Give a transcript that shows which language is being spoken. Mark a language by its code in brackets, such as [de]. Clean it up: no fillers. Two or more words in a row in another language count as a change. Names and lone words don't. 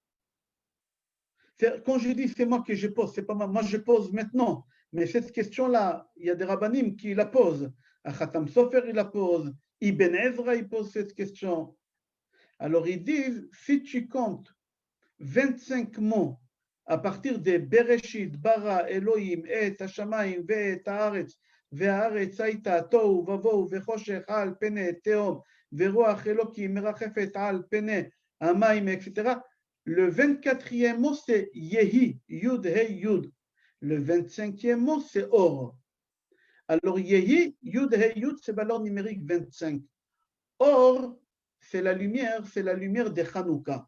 [fr] Quand je dis c'est moi que je pose, c'est pas moi je pose maintenant. Mais cette question-là, il y a des rabbinim qui la posent. Khatam Sofer, il la pose. Ibn Ezra, il pose cette question. Alors ils disent, si tu comptes 25 mots à partir de [he] בראשית ברא אלוהים את השמים ואת הארץ והארץ הייתה תוהו ובוהו וחושך על פני תהום ורוח אלוקים מרחפת על פני המים, [fr] etc. Le 24e mot, c'est [he] יהי יוד הא יוד. [fr] Le 25e mot, c'est Or. Alors [he] יהי יוד הא יוד, [fr] c'est valeur numérique 25. Or, c'est la lumière de Hanouka.